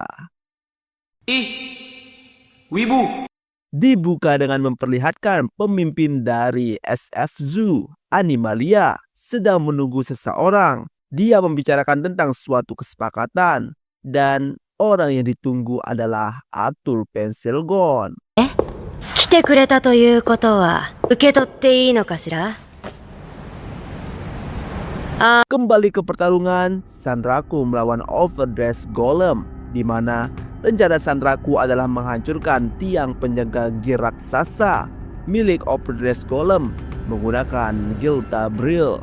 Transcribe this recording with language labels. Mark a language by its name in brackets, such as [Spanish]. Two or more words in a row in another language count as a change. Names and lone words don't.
[Indonesian] Ih, wibu. Dibuka dengan memperlihatkan pemimpin dari SF Zoo, Animalia, sedang menunggu seseorang. Dia membicarakan tentang suatu kesepakatan, dan orang yang ditunggu adalah Atul Penselgon. [Japanese] 来てくれたということは受け取っていいのかしら? [Indonesian] Kembali ke pertarungan, Sandraku melawan Overdress Golem, di mana rencana Sandraku adalah menghancurkan tiang penjaga gear raksasa milik Overdress Golem menggunakan Gilta Brill.